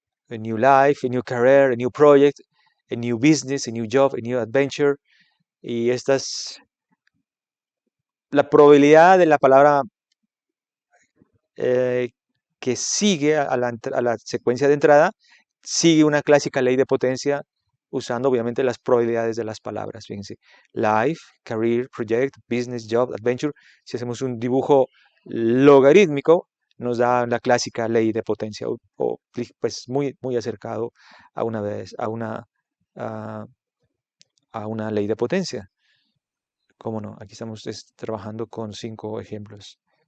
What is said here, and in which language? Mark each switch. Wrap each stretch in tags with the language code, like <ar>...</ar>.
<en>A new life, a new career, a new project, a new business, a new job, a new adventure.</en> <es>Y esta es la probabilidad de la palabra eh, que sigue a la secuencia de entrada, sigue una clásica ley de potencia usando obviamente las probabilidades de las palabras.</es> <en>Fíjense, life, career, project, business, job, adventure.</en> <es>Si hacemos un dibujo logarítmico, nos da la clásica ley de potencia, pues muy, muy acercado a una vez, a, a una ley de potencia. ¿Cómo no? Aquí estamos trabajando con 5 ejemplos.</es>